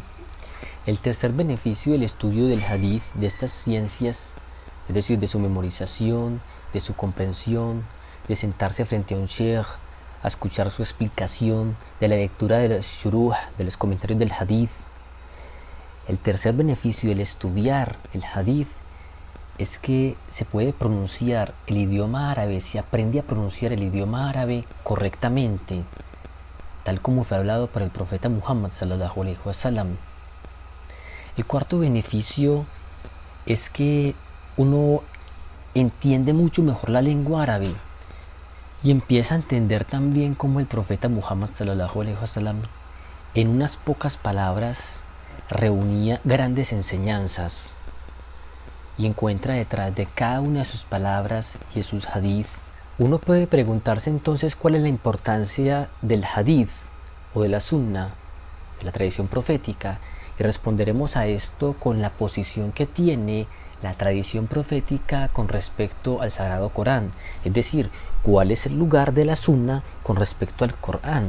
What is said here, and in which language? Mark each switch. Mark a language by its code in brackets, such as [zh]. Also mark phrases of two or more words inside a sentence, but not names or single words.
[es] El tercer beneficio del estudio del hadith, de estas ciencias, es decir, de su memorización, de su comprensión, de sentarse frente a un sheikh, a escuchar su explicación, de la lectura de los shuruh, de los comentarios del hadith. El tercer beneficio del estudiar el hadith es que se puede pronunciar el idioma árabe, se aprende a pronunciar el idioma árabe correctamente, tal como fue hablado por el profeta Muhammad [ar] صلى الله عليه وسلم. [es] El cuarto beneficio es que uno entiende mucho mejor la lengua árabe y empieza a entender también cómo el profeta Muhammad [ar] صلى الله عليه وسلم [es] en unas pocas palabras reunía grandes enseñanzas y encuentra detrás de cada una de sus palabras y de sus hadith. Uno puede preguntarse entonces cuál es la importancia del hadith o de la sunna, de la tradición profética, y responderemos a esto con la posición que tiene la tradición profética con respecto al Sagrado Corán, es decir, cuál es el lugar de la sunna con respecto al Corán.